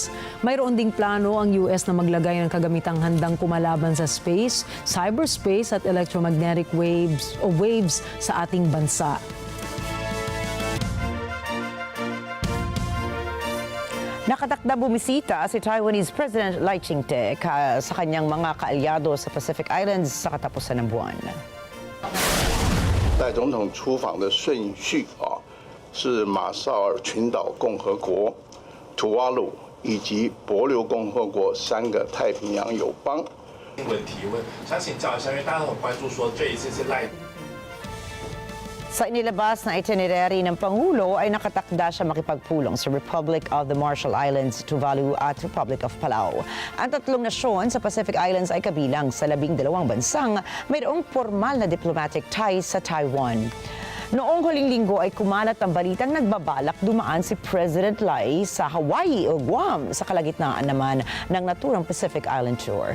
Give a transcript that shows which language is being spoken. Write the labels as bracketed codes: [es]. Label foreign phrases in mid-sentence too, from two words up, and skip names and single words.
[tl] Mayroon ding plano ang US na maglagay ng kagamitang handang kumalaban sa space, cyberspace at [en] electromagnetic waves [tl] sa ating bansa. Nakatakda bumisita si [en] Taiwanese President [tl] Lai Ching-te sa kanyang mga kaalyado sa Pacific Islands sa katapusan ng buwan. [zh] 赖总统出访的顺序是马绍尔群岛共和国、土瓦鲁以及帛琉共和国3个太平洋友邦。新闻提问，想请教一下，因为大家很关注说这一次是赖。 [tl] Sa inilabas na itinerary ng Pangulo ay nakatakda siya makipagpulong sa Republic of the Marshall Islands, Tuvalu at Republic of Palau. Ang tatlong nasyon sa Pacific Islands ay kabilang sa 12 bansang mayroong formal na [en] diplomatic ties [tl] sa Taiwan. Noong huling linggo ay kumalat ang balitang nagbabalak dumaan si President Lai sa Hawaii o Guam sa kalagitnaan naman ng naturang Pacific Island Tour.